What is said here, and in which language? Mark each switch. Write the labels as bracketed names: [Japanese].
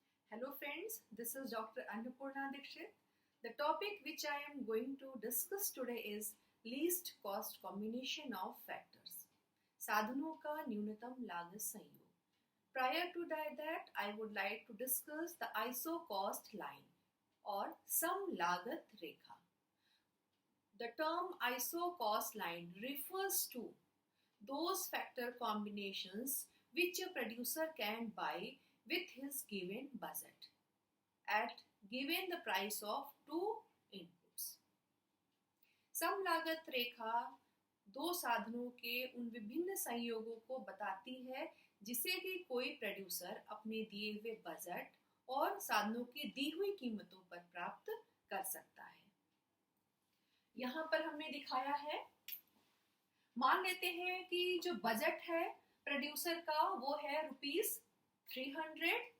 [English] Hello friends, this is Dr. Annapurna Dikshit. The topic which I am going to discuss today is least cost combination of factors. [Hindi] साधनों का न्यूनतम लागत संयोग. [English] Prior to that, I would like to discuss the ISO cost line or sum [Hindi] लागत रेखा. [English] The term ISO cost line refers to those factor combinations which a producer can buy with his given budget at given the price of two inputs. [Hindi] सम लागत रेखा दो साधनों के उन विभिन्न संयोगों को बताती है जिसे कि कोई प्रोड्यूसर अपने दिए हुए बजट और साधनों की दी हुई कीमतों पर प्राप्त कर सकता है. यहाँ पर हमने दिखाया है, मान लेते हैं कि जो बजट है प्रोड्यूसर का वो है ₹300.